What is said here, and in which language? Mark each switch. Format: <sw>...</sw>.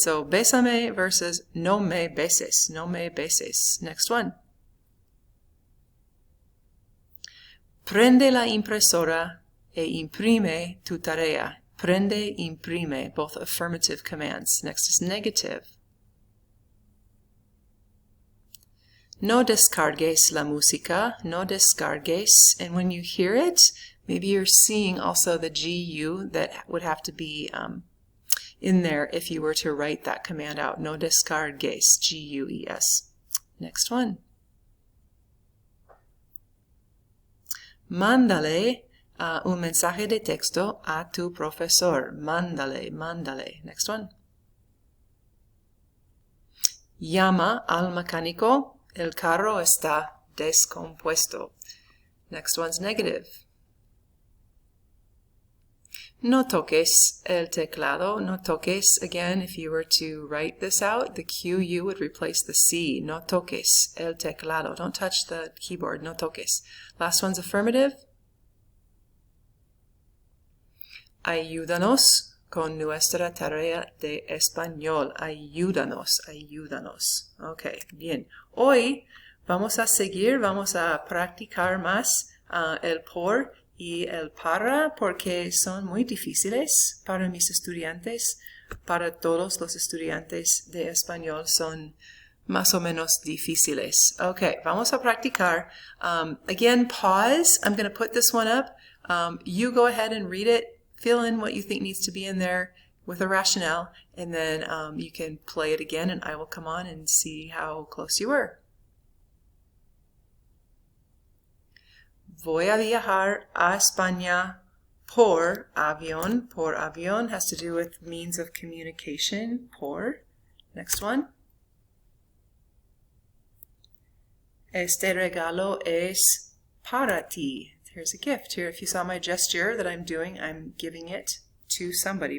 <es>So, bésame versus no me beses. No me beses.</es> <en>Next one.</en> <es>Prende la impresora e imprime tu tarea. Prende, imprime, both affirmative commands.</es> <en>Next is negative.</en> <es>No descargues la música. No descargues.</es> <en>And when you hear it, maybe you're seeing also the GU that would have to be in there if you were to write that command out.</en> <es>No descargues, G-U-E-S.</es> <en>Next one.</en> <es>Mándale un mensaje de texto a tu profesor. Mándale, mándale.</es> <en>Next one.</en> <es>Llama al mecánico. El carro está descompuesto.</es> <en>Next one's negative.</en> <es>No toques el teclado. No toques,</es> <en>again, if you were to write this out, the QU would replace the C.</en> <es>No toques el teclado.</es> <en>Don't touch the keyboard.</en> <es>No toques.</es> <en>Last one's affirmative.</en> <es>Ayúdanos con nuestra tarea de español. Ayúdanos, ayúdanos. Ok, bien. Hoy vamos a seguir, vamos a practicar más el por y el para, porque son muy difíciles para mis estudiantes. Para todos los estudiantes de español son más o menos difíciles. Okay, vamos a practicar.</es> <en>Again, pause. I'm going to put this one up. You go ahead and read it. Fill in what you think needs to be in there with a rationale, and then you can play it again, and I will come on and see how close you were.</en> <es>Voy a viajar a España por avión.</es> <en>Por avión has to do with means of communication. Por. Next one.</en> <es>Este regalo es para ti.</es> <en>Here's a gift. Here, if you saw my gesture that I'm doing, I'm giving it to somebody.</en>